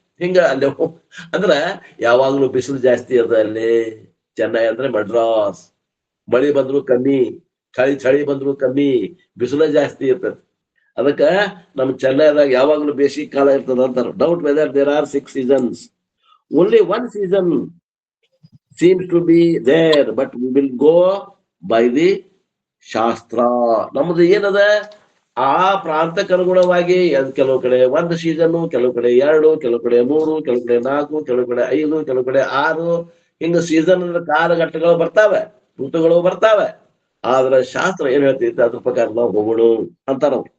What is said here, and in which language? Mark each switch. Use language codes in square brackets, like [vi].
[kn] ಹಿಂಗ ಅಲ್ಲಿ ಅಂದ್ರ ಯಾವಾಗ್ಲೂ ಬಿಸಿಲು ಜಾಸ್ತಿ ಅದ ಅಲ್ಲಿ. ಚೆನ್ನೈ ಅಂದ್ರೆ ಮಡ್ರಾಸ್. ಮಳಿ ಬಂದ್ರು ಕಮ್ಮಿ, ಚಳಿ ಬಂದ್ರು ಕಮ್ಮಿ, ಬಿಸಿಲು ಜಾಸ್ತಿ ಇರ್ತದೆ. ಅದಕ್ಕ ನಮ್ ಚೆನ್ನೈದಾಗ ಯಾವಾಗ್ಲೂ ಬೇಸಿಗೆ ಕಾಲ ಇರ್ತದ ಅಂತಾರ. [en] Doubt weather there are 6 seasons. Only one season seems to be there, but we will go by the shastra. [kn] ನಮ್ದು ಏನದ, ಆ ಪ್ರಾಂತಕ್ಕೆ ಅನುಗುಣವಾಗಿ ಕೆಲವು ಕಡೆ 1 season, ಕೆಲವು ಕಡೆ 2, ಕೆಲವು ಕಡೆ 3, ಕೆಲವು ಕಡೆ 4, ಕೆಲವು ಕಡೆ 5, ಕೆಲವು ಕಡೆ 6. ಹಿಂಗ ಸೀಸನ್ ಕಾಲಘಟ್ಟಗಳು ಬರ್ತಾವೆ, ಋತುಗಳು ಬರ್ತಾವೆ. ಆದ್ರೆ ಶಾಸ್ತ್ರ ಏನ್ ಹೇಳ್ತೈತೆ ಅದ್ರ ಪ್ರಕಾರ ನಾವು ಹೋಗೋಣ ಅಂತಾರ.